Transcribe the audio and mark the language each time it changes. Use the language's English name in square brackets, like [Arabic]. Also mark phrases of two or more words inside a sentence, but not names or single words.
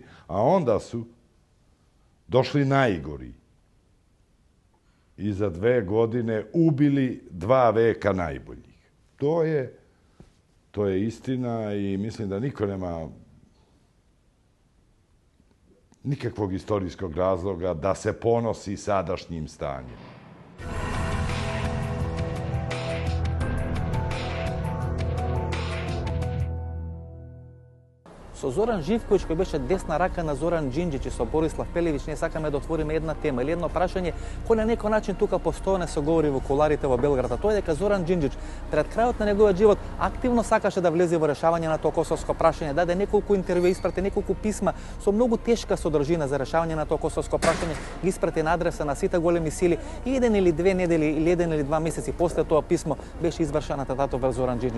[Serbian] A onda su došli najgori i za 2 godine ubili 2 veka najboljih. To je istina i mislim da niko nema nikakvog istorijskog razloga da se ponosi sadašnjim stanjem. [Macedonian] Со Зоран Живковиќ, кој беше десна рака на Зоран Џинџич и со Борислав Пелевиќ, ние сакаме да отвориме една тема или едно прашање кој на некој начин тука постојано се говори во куларите во Белград, а тоа е дека Зоран Џинџич пред крајот на неговиот живот активно сакаше да влезе во решавање на тоа косовско прашање, даде неколку интервјуи, испрати неколку писма со многу тешка содржина за решавање на тоа косовско прашање, ги испрати на адреса на сите големи сили и 1 или 2 недели или 1 или 2 месеци после тоа писмо беше извршена атентатот врз Зоран Џинџич.